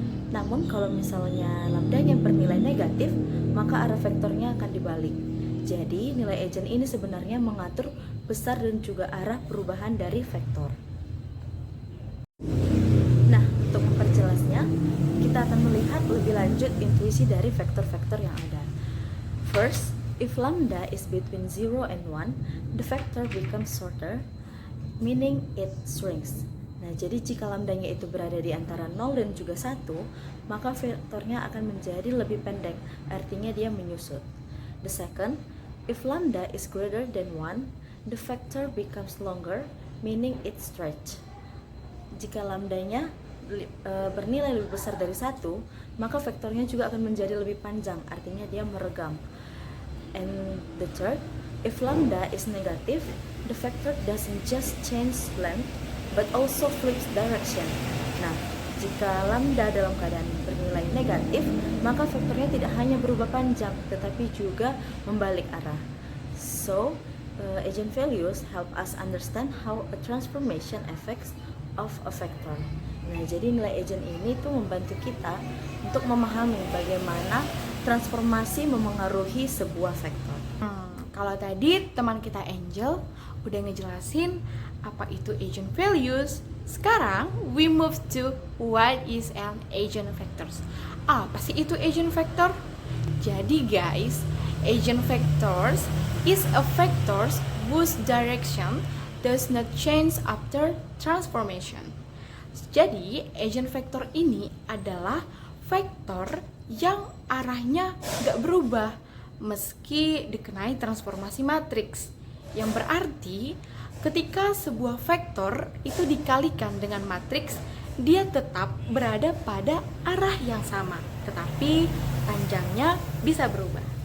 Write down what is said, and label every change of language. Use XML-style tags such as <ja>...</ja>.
<id>Namun kalau misalnya lambdanya bernilai negatif, maka arah vektornya akan dibalik. Jadi nilai agent ini sebenarnya mengatur besar dan juga arah perubahan dari vektor. Nah, untuk memperjelasnya, kita akan melihat lebih lanjut intuisi dari vektor-vektor yang ada.</id> <en>First, if lambda is between 0 and 1, the vector becomes shorter, meaning it shrinks.</en> <id>Nah, jadi jika lambdanya itu berada di antara 0 dan juga 1, maka vektornya akan menjadi lebih pendek, artinya dia menyusut.</id> <en>The second, if lambda is greater than 1, the vector becomes longer, meaning it stretch.</en> <id>Jika lambdanya bernilai lebih besar dari 1, maka vektornya juga akan menjadi lebih panjang, artinya dia meregam.</id> <en>And the third, if lambda is negative, the vector doesn't just change length, but also flips direction.</en> <id>Nah, jika lambda dalam keadaan bernilai negatif, maka vektornya tidak hanya berubah panjang, tetapi juga membalik arah.</id> <en>So, agent values help us understand how a transformation affects of a vector.</en> <id>Nah, jadi nilai agent ini tuh membantu kita untuk memahami bagaimana transformasi memengaruhi sebuah vektor. Kalau tadi teman kita Angel udah ngejelasin apa itu agent values Sekarang</id> <en>we move to what is an eigenvectors.</en> <id>Apa sih itu eigenvector? Jadi guys,</id> <en>eigenvectors is a vectors whose direction does not change after transformation.</en> <id>Jadi eigenvector ini adalah vektor yang arahnya gak berubah meski dikenai transformasi matriks. Yang berarti ketika sebuah vektor itu dikalikan dengan matriks, dia tetap berada pada arah yang sama, tetapi panjangnya bisa berubah.</id>